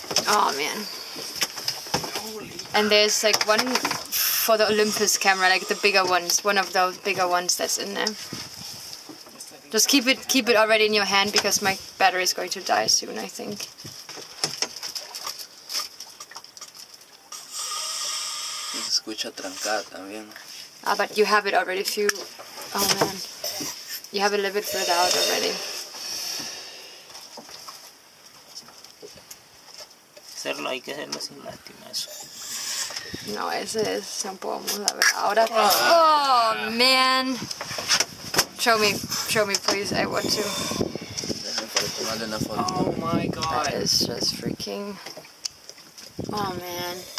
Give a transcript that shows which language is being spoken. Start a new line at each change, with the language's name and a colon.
English: Oh man. And there's like one for the Olympus camera, like the bigger ones, one of those bigger ones that's in there. Just keep it already in your hand because my battery is going to die soon, I think.
Spanish: Se escucha trancada también.
English: Ah, but you have it already oh man. You have it a little bit further out already.
Spanish: Hay que hacerlo sin lástima eso. No, ese es un poco a ver ahora.
English: Oh man. Show me please, I want to. Déjame para tomarle una foto. Oh my god. That is just freaking. Oh man.